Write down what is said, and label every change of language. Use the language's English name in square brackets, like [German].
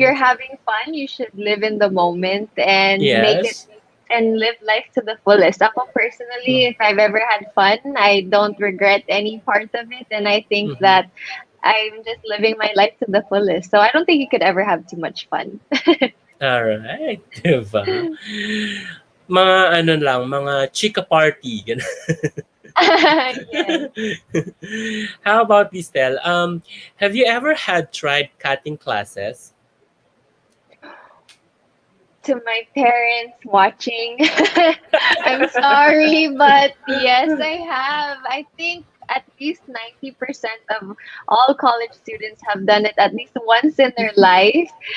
[English] you're having fun, you should live in the moment and make it Yes. and live life to the fullest. [Filipino] Ako Mm. [English] personally, if I've ever had fun, I don't regret any part of it, and I think Mhm. that I'm just living my life to the fullest. So I don't think you could ever have too much fun. [Filipino] Alright, 'di ba? Mga ano lang, mga chika party, gano'n. [English] Yes. How about this, Tel? Have you ever had tried cutting classes? To my parents watching, I'm sorry, but yes, I have. I think at least 90% of all college students have done it at least once in their life.